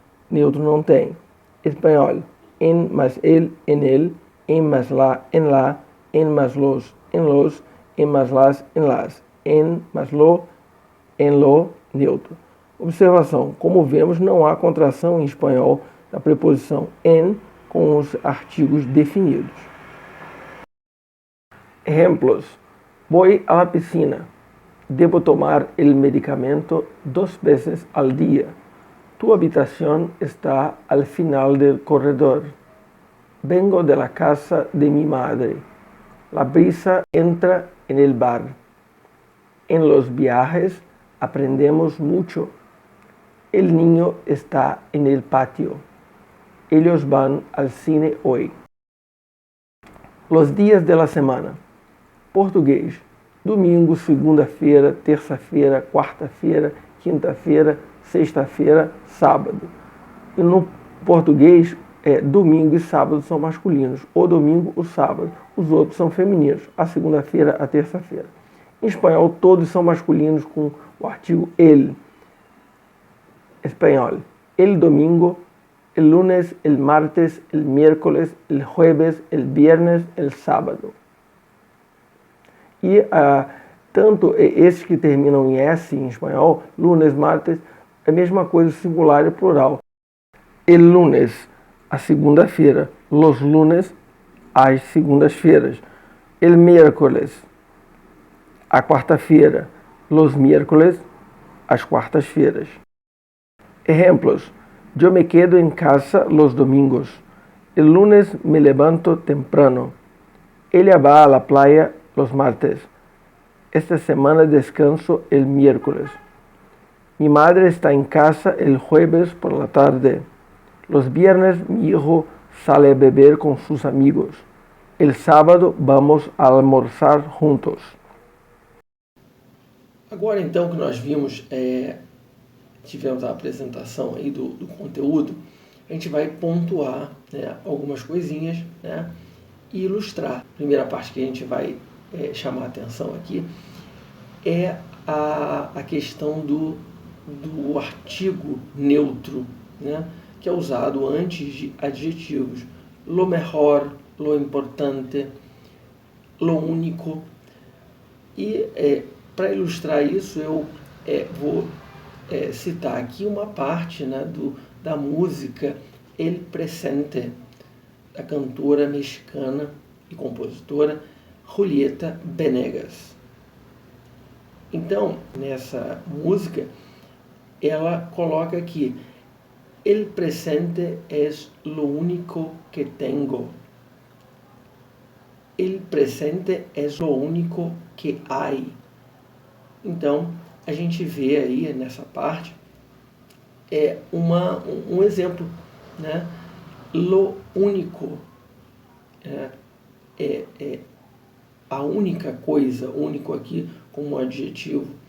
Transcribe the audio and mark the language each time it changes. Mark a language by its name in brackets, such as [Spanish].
[Portuguese] Neutro não tem. Espanhol, [Spanish] en mais el, en el, en mais la, en la, en mais los, en los, en mais las, en las, en mais lo, en lo, neutro. [Portuguese] Observação, como vemos, não há contração em espanhol da preposição en com os artigos definidos. Exemplos. [Spanish] Voy a la piscina. Debo tomar el medicamento 2 veces al día. Tu habitación está al final del corredor. Vengo de la casa de mi madre. La brisa entra en el bar. En los viajes aprendemos mucho. El niño está en el patio. Ellos van al cine hoy. Los días de la semana. [Portuguese] Português. Domingo, segunda-feira, terça-feira, quarta-feira, quinta-feira, sexta-feira, sábado. E no português, domingo e sábado são masculinos. O domingo, o sábado. Os outros são femininos. A segunda-feira, a terça-feira. Em espanhol, todos são masculinos com o artigo el. Espanhol. [Spanish] El domingo, el lunes, el martes, el miércoles, el jueves, el viernes, el sábado. [Portuguese] E tanto esses que terminam em S em espanhol, lunes, martes, é a mesma coisa singular e plural. [Spanish] El lunes, [Portuguese] a segunda-feira. [Spanish] Los lunes, [Portuguese] as segundas-feiras. [Spanish] El miércoles, [Portuguese] a quarta-feira. [Spanish] Los miércoles, [Portuguese] as quartas-feiras. Exemplos. [Spanish] Yo me quedo en casa los domingos. El lunes me levanto temprano. Ella va a la playa los martes. Esta semana descanso el miércoles. Mi madre está en casa el jueves por la tarde. Los viernes mi hijo sale a beber con sus amigos. El sábado vamos a almorzar juntos. [Portuguese] Agora então que nós vimos, tivemos a apresentação aí do conteúdo, a gente vai pontuar, né, algumas coisinhas, né, e ilustrar. A primeira parte que a gente vai chamar a atenção aqui é a questão do artigo neutro, né, que é usado antes de adjetivos. [Spanish] Lo mejor, lo importante, lo único. [Portuguese] E para ilustrar isso, eu vou citar aqui uma parte, né, da música El Presente, da cantora mexicana e compositora Julieta Venegas. Então, nessa música, ela coloca aqui: [Spanish] El presente es lo único que tengo. El presente es lo único que hay. [Portuguese] Então, a gente vê aí nessa parte um exemplo, né? [Spanish] Lo único [Portuguese] é a única coisa, único aqui como adjetivo.